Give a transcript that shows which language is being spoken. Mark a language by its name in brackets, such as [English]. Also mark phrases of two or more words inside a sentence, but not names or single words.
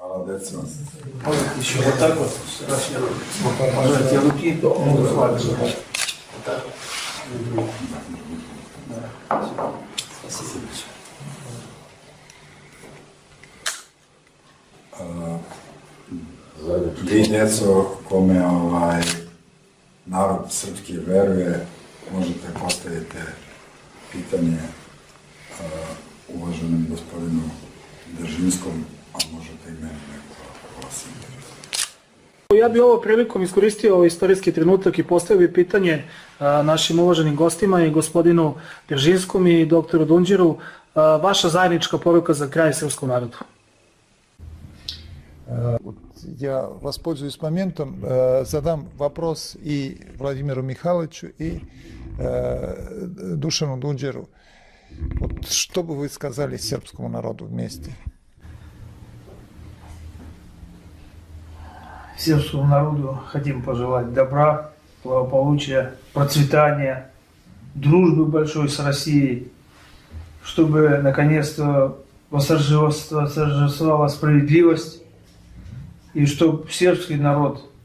[Serbian] deco. [Russian] Можете еще вот так вот, пожатие руки, могу с вами вот так. Спасибо. [Serbian] Vi djeco kome narod srpski veruje, možete postaviti pitanje uvaženom gospodinu Držinskom, a možete i meni neko vas interesuje. Ja bi ovo prilikom iskoristio ovaj istorijski trenutak i postavio bi pitanje našim uvaženim gostima i gospodinu Držinskom i doktoru Dunđeru. Vaša zajednička poruka za kraj srpskom narodu. [Russian] Я воспользуюсь моментом, задам вопрос и Владимиру Михайловичу, и Душану Дунđeru. Вот что бы вы сказали сербскому народу вместе? Сербскому народу хотим пожелать добра, благополучия, процветания, дружбы большой с Россией, чтобы наконец-то восторжествовала справедливость, и чтобы сербский народ